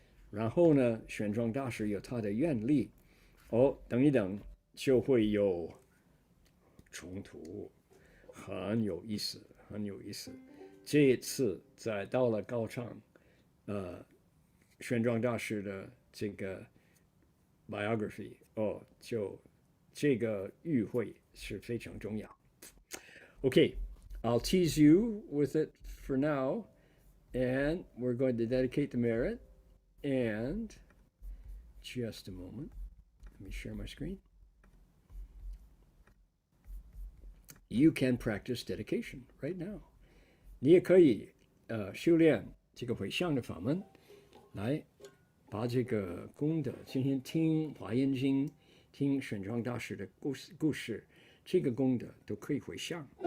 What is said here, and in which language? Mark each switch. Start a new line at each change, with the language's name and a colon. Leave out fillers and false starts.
Chinese: 然后呢，玄奘大师有他的愿力，等一等就会有冲突，很有意思，很有意思。这一次到了高昌，玄奘大师的这个 biography，就这个与会是非常重要。
English: Okay, I'll tease you with it for now, and we're going to dedicate the merit. And just a moment, let me share my screen. You can practice dedication right now.
Chinese: 你也可以修炼这个回向的法门，来把这个功德，今天听华严经，听玄奘大师的故事，这个功德都可以回向。